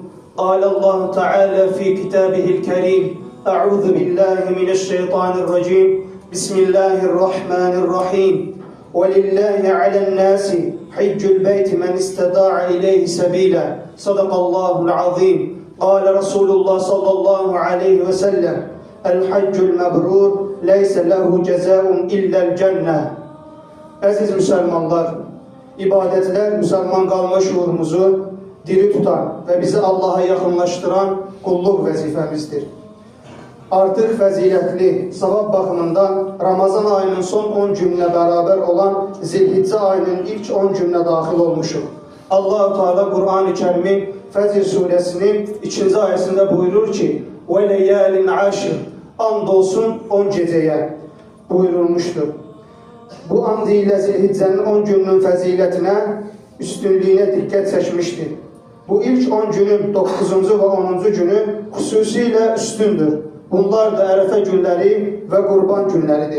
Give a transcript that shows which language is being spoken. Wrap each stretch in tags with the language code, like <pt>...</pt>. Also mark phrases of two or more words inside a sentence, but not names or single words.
<ar>قال الله تعالى في كتابه الكريم: أعوذ بالله من الشيطان الرجيم بسم الله الرحمن الرحيم. ولله على الناس حج البيت من استطاع إليه سبيلا. صدق الله العظيم. قال رسول الله صلى الله عليه وسلم: الحج المبرور ليس له جزاء إلا الجنة.</ar> <az>Əziz müsəlmanlar, ibadətlər müsəlman qalma şuurumuzu diri tutan</az> <tr>ve bizi Allah'a yakınlaştıran kulluk</tr> <az>vəzifəmizdir. Artıq fəzilətli, savab baxımından Ramazan ayının son 10 günlə beraber olan Zilhiccə ayının ilk 10 günlə daxil olmuşuq. Allah-u Teala Kur'an-ı Kerim'in Fəcr suresinin 2. ayəsində buyurur ki:</az> <ar>وَلَيَالٍ عَشِرٍ</ar> <tr>Andolsun 10 geceye buyurulmuştur.</tr> <az>Bu and ile Zilhiccənin 10 günün fəzilətinə, üstünlüyünə diqqət çəkmişdir. Bu ilk 10 günün 9. ve 10. günü xüsusilə üstündür. Bunlar da Ərəfə günləri və Qurban günləridir.</az>